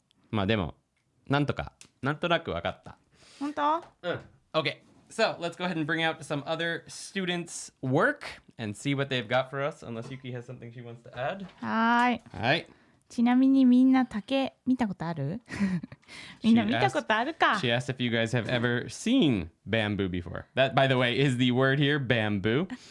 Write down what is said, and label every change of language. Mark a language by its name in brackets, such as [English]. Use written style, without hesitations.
[Japanese] まあでもなんとなく分かった。本当？ [English] Okay, so let's go ahead and bring out some other students' work and see what they've got for us, unless Yuki has something she wants to add. [Japanese] はい。はい。ちなみにみんな竹見たことある？みんな見たことあるか。 [English] She asked if you guys have ever seen bamboo before. That, by the way, is the word here, bamboo.